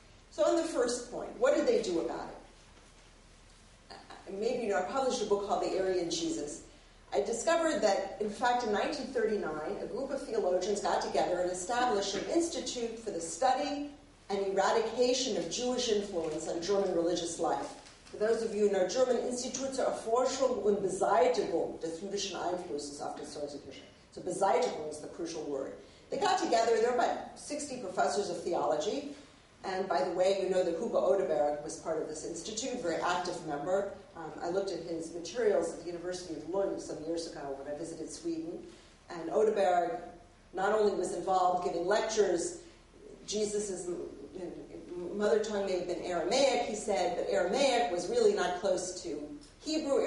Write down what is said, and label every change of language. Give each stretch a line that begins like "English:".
English: So on the first point, what did they do about it? Maybe I published a book called The Aryan Jesus. I discovered that, in fact, in 1939, a group of theologians got together and established an institute for the study and eradication of Jewish influence on German religious life. For those of you who know German,
German: Institut zur Erforschung und Beseitigung des jüdischen Einflusses auf die Soziologie.
English: So Beseitigung is the crucial word. They got together, there were about 60 professors of theology, and by the way, you know that Hugo Odeberg was part of this institute, a very active member. I looked at his materials at the University of Lund some years ago when I visited Sweden, and Odeberg not only was involved giving lectures, Jesus' mother tongue may have been Aramaic, he said, but Aramaic was really not close to Hebrew.